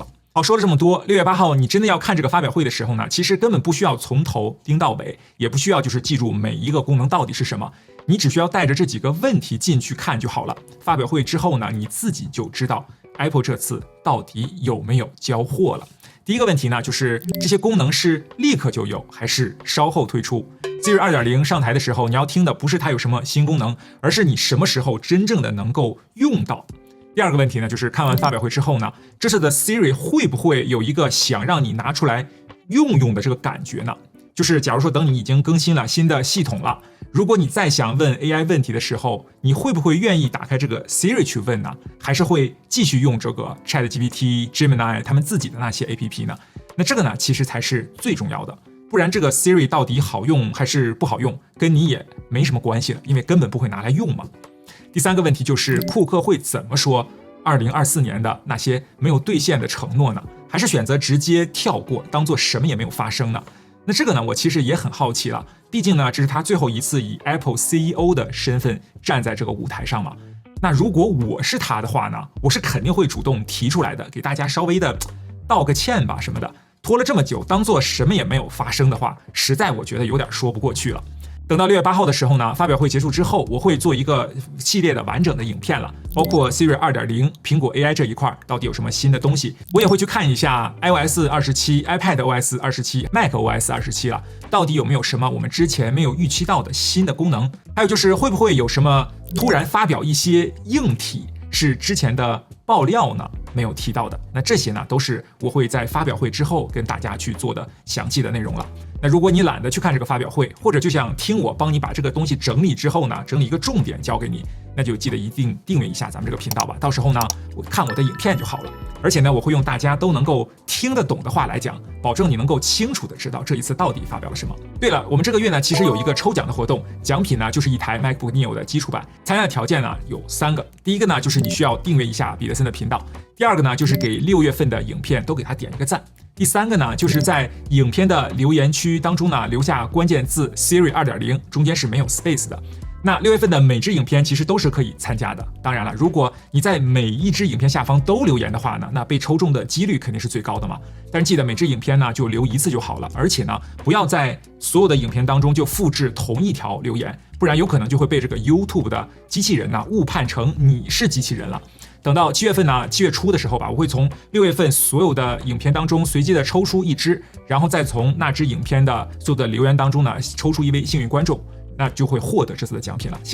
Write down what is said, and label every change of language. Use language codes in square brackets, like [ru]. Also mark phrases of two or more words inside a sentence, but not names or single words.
[zh] 好，說了這麼多，6月8號你真的要看這個發表會的時候呢，其實根本不需要從頭盯到尾，也不需要就是記住每一個功能到底是什麼，你只需要帶着這幾個問題進去看就好了。發表會之後呢，你自己就知道 Apple 這次到底有沒有交貨了。第一個問題呢，就是這些功能是立刻就有，還是稍後推出？Siri 2.0 上台的時候，你要聽的不是它有什麼新功能，而是你什麼時候真正的能夠用到。第二個問題呢，就是看完發表會之後呢，這次的 Siri 會不會有一個想讓你拿出來用的這個感覺呢？就是假如說等你已經更新了新的系統了，如果你再想問 AI 問題的時候，你會不会願意打開這個 Siri 去問呢？還是會繼續用這個 ChatGPT、Gemini 他們自己的那些 APP 呢？那這個呢，其實才是最重要的。不然這個 Siri 到底好用還是不好用，跟你也沒什麼關係了，因為根本不會拿來用嘛。第三個問題就是庫克會怎麼說2024年的那些沒有兌現的承諾呢？還是選擇直接跳過，當做什麼也沒有發生呢？那這個呢，我其實也很好奇了。畢竟呢，這是他最後一次以 Apple CEO 的身份站在這個舞台上嘛。那如果我是他的話呢，我是肯定會主動提出來的，給大家稍微的道個歉吧什麼的。拖了這麼久，當做什麼也沒有發生的話，實在我覺得有點說不過去了。等到6月8號的時候呢，發表會結束之後，我會做一個系列的完整的影片了，包括 Siri 2.0、蘋果 AI 這一塊到底有什麼新的東西，我也會去看一下 iOS 27、iPadOS 27、macOS 27了，到底有沒有什麼我們之前沒有預期到的新的功能，還有就是會不會有什麼突然發表一些硬體是之前的爆料呢沒有提到的。那這些呢都是我會在發表會之後跟大家去做的詳細的內容了。那如果你懶得去看這個發表會，或者就想聽我幫你把這個東西整理之後呢，整理一個重點交給你，那就記得一定訂閱一下咱們這個頻道吧。到時候呢，我看我的影片就好了。而且呢，我會用大家都能夠聽得懂的話來講，保證你能夠清楚的知道這一次到底发表了什麼。對了，我們這個月呢，其實有一個抽獎的活動，獎品呢就是一台 MacBook Neo 的基礎版。參加的條件呢有3個，第一個呢就是你需要訂閱一下彼得森的頻道，第二個呢就是給6月份的影片都給他點一個讚，第三個呢就是在影片的留言區當中呢留下關鍵字 Siri 2.0，中間是沒有 space 的。那6月份的每支影片其實都是可以參加的。當然了，如果你在每一支影片下方都留言的話呢，那被抽中的幾率肯定是最高的嘛。但是記得每支影片呢就留1次就好了，而且呢不要在所有的影片當中就複製同一條留言，不然有可能就會被這個 YouTube 的機器人呢誤判成你是機器人了。等到7月份呢，7月初的时候吧，我會從6月份所有的影片當中隨機的抽出一支，然後再從那支影片的所有的留言當中呢，抽出一位幸運觀眾，那就會獲得這次的獎品了。